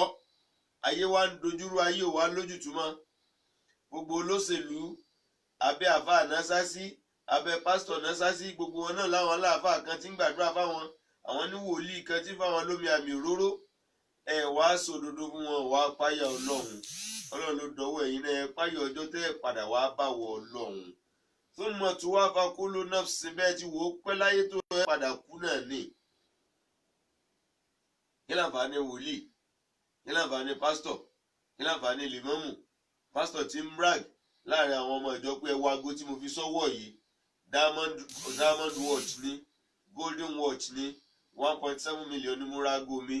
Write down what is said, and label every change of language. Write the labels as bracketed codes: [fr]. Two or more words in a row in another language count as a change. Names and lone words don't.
[yo] Ayé wa ń dojúrú, ayé wa lójútùú mọ́. Gbogbo olóṣèlú abẹ́ àáfàá násásí, abẹ́ pásítọ̀ násásí, gbogbo wọn náà láwọn aláàfáà kan tí ń gbàdúrà fáwọn, àwọn ní wòlíì kan tí fáwọn lómi àmì òróró. Ẹ wá sòdodo fún wọn, wá páyà Ọlọ́run. Ọlọ́run ló dọwọ́ ẹ̀yin náà, ẹ páyà ọjọ́ tẹ́ ẹ padà wá báwọ Ọlọ́run. [ar] ثم توفى كل نفس, [yo] bẹ́ẹ̀ tí wò ó pẹ́ láyé tó ẹ padà kú náà ní. Kí láǹfààní wòlíì? Kí láǹfààní pásítọ̀? Kí láǹfààní lèmọ́mù? Pásítọ̀ tí ń brag láàrin àwọn ọmọ ìjọ pé ẹ wo aago tí mo fi sọ́wọ́ yìí, [en] diamond watch [yo] ni, [en] golden watch [yo] ni, 1.7 million ni mo ra aago mi.